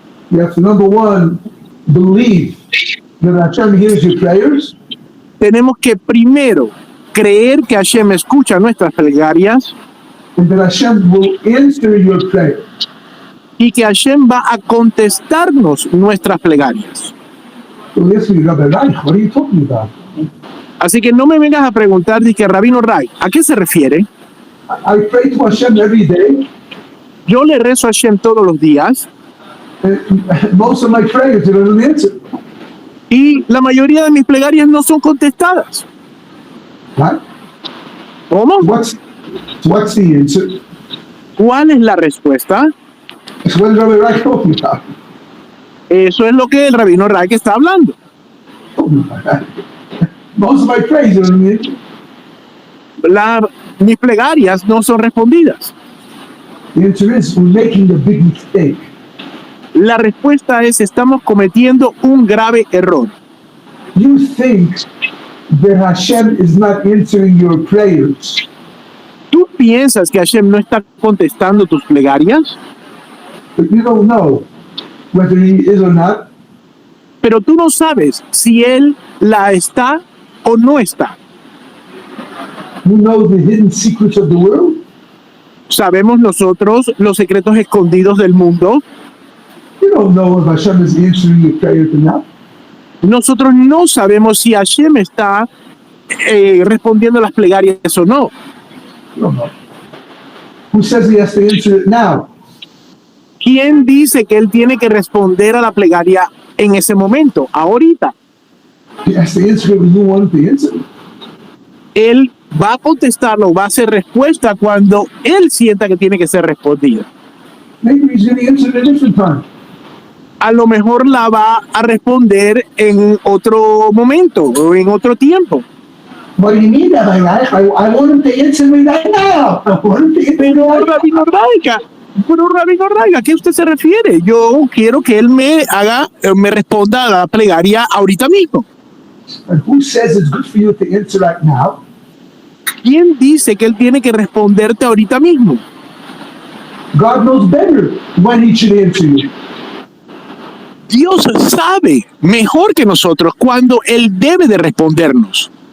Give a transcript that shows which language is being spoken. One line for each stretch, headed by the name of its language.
English: You have to, number one, believe that Hashem hears your prayers.
Spanish: Tenemos que primero creer que Hashem escucha nuestras plegarias
English: And that Hashem will answer your prayer.
Spanish: y que Hashem va a contestarnos nuestras plegarias.
English: So yes, Rabbi Reich, what are you talking about?
Spanish: Así que no me vengas a preguntar, que Rabino Ray, ¿a qué se refiere?
English: I pray to Hashem every day,
Spanish: Yo le rezo a Hashem todos los días
English: and most of my prayers are not answered.
Spanish: y la mayoría de mis plegarias no son contestadas.
English: Right?
Spanish: ¿Cómo?
English: What's the answer?
Spanish: ¿Cuál es la respuesta?
English: It's what Rabbi Reich talking about.
Spanish: Eso es lo que el Rabino Ray está hablando.
English: Most of my prayers are not answered.
Spanish: Mis plegarias no son respondidas.
English: The answer is we're making a big mistake.
Spanish: La respuesta es: estamos cometiendo un grave error.
English: You think that Hashem is not answering your prayers.
Spanish: ¿Tú piensas que Hashem no está contestando tus plegarias?
English: But you don't know whether he is or not.
Spanish: Pero tú no sabes si Él la está o no está.
English: You know the hidden secrets of the world.
Spanish: ¿Sabemos nosotros los secretos escondidos del mundo?
English: You don't know if Hashem is answering your prayers or not.
Spanish: Nosotros no sabemos si Hashem está respondiendo las plegarias o no.
English: You don't know. Who says he has to answer it now?
Spanish: ¿Quién dice que Él tiene que responder a la plegaria en ese momento, ahorita?
English: He has to answer it when you want him to answer it.
Spanish: Él va a contestarlo, va a hacer respuesta cuando Él sienta que tiene que ser respondida.
English: Maybe he's going to answer it at a different time.
Spanish: A lo mejor la va a responder en otro momento o en otro tiempo.
English: What do you mean, Rabbi Reich? I want him to answer me right now. I want him to answer me
Spanish: Pero
English: right now.
Spanish: Rabino Raica, Pero Rabino Ray, ¿a qué usted se refiere? Yo quiero que él me responda a la plegaria ahorita mismo.
English: And who says it's good for you to answer right now?
Spanish: ¿Quién dice que él tiene que responderte ahorita mismo?
English: God knows better when he should answer you.
Spanish: Dios sabe mejor que nosotros cuando él debe de respondernos.